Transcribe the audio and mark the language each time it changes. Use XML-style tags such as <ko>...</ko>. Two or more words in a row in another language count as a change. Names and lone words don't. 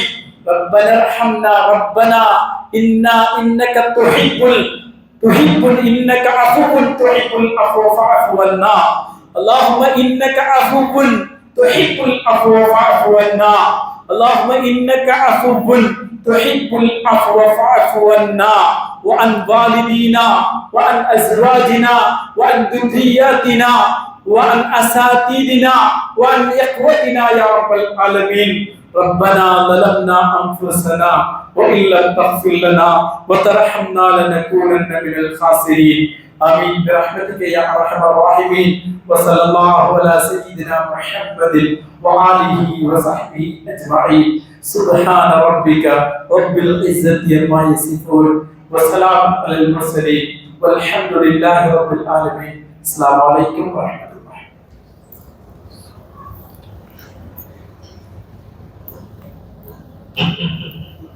<ar>ربنا ارحمنا ربنا إنك تحب إنك عفو تحب العفو فاعف عنا. اللهم إنك عفو تحب العفو فاعف عنا. اللهم إنك عفو تحب العفو فاعف عنا وعن والدينا وعن أزواجنا وعن ذرياتنا وعن أساتذتنا وعن إخوتنا يا رب العالمين. ربنا ظلمنا أنفسنا وإن لم تغفر لنا وترحمنا لنكونن من الخاسرين. آمين برحمتك يا أرحم الراحمين. وصلى الله على سيدنا محمد وآله وصحبه أجمعين. سبحان ربك رب العزة عما يصفون وسلام على المرسلين والحمد لله رب العالمين. السلام عليكم ورحمة الله.</ar> <en>Thank you.</en>